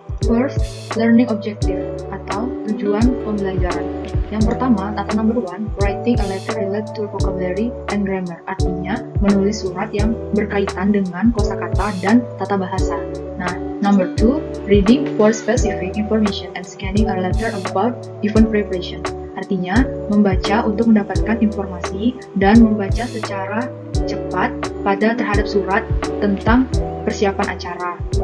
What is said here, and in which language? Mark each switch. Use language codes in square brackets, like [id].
[en] First, learning objective [id] atau tujuan pembelajaran. Yang pertama, tata [en] number 1, writing a letter related to vocabulary and grammar. [id] Artinya, menulis surat yang berkaitan dengan kosakata dan tata bahasa. [en] Nah, number 2, reading for specific information and scanning a letter about event preparation. [id] Artinya, membaca untuk mendapatkan informasi dan membaca secara cepat terhadap surat tentang persiapan acara.